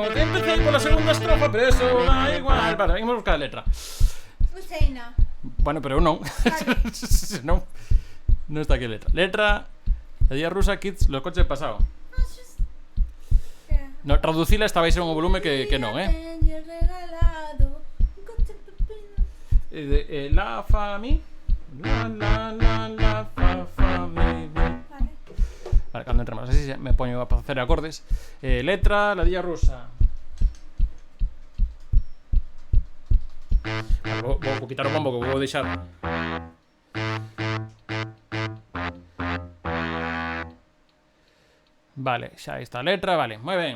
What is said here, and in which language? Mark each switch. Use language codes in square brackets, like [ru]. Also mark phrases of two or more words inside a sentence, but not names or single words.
[es] Empecé por la segunda estrofa, pero eso da igual. Vale, vamos a buscar a letra. Useina. [gl] Bueno, pero non. Vale. Non. Non está aquí a letra. Letra. [es] Ladilla Rusa, Kids, los coches pasado. [gl] No, traducila esta vai ser un volume que non, [es] La fa mi. La fa mi. [gl] Vale, cando entramos así me poño a facer acordes. Letra, Ladilla Rusa. Vale, vou quitar o bombo que vou deixar. Vale, xa está a letra, vale, moi ben.